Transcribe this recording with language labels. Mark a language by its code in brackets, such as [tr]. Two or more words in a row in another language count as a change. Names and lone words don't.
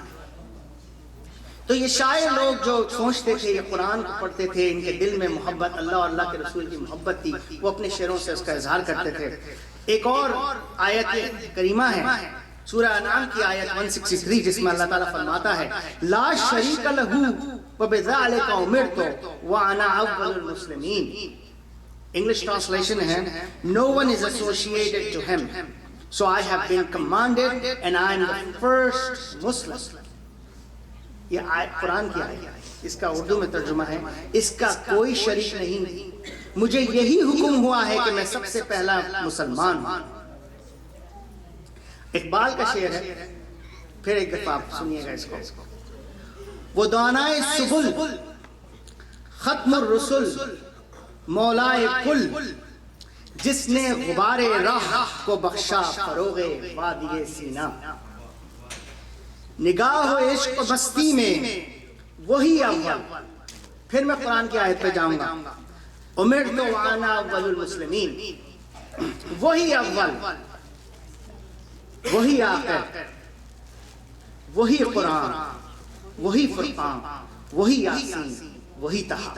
[ur] تو یہ شاعر لوگ جو سوچتے تھے یہ قرآن کو پڑھتے تھے ان کے دل میں محبت اللہ اور اللہ کے رسول کی محبت تھی وہ اپنے شعروں سے اس کا اظہار کرتے تھے. ایک اور آیت کریمہ ہے سورہ انعام کی آیت 163 جس میں اللہ تعالیٰ فرماتا ہے [ar] لا شریک لہ وبذالک امرت وانا اول المسلمین. [en] English translation ہے no one is associated to him so I have been commanded and I am the first Muslim. [ur] یہ قرآن کی آیت ہے. اس کا اردو میں ترجمہ ہے اس کا کوئی شریک نہیں مجھے یہی حکم ہوا ہے کہ میں سب سے پہلا مسلمان ہوں. اقبال کا شعر ہے پھر ایک دفعہ آپ سنیے گا اس کو. وہ دانائے سبل ختم الرسل مولائے کل جس نے غبار راہ کو بخشا فروغ وادی سینا. نگاہ و عشق و مستی میں وہی اول. پھر میں قرآن کی آیت پہ جاؤں گا [ar] امرت وانا اول المسلمین. [ur] وہی اول وہی آخر وہی قرآن وہی فرقان وہی یاسین وہی طہ.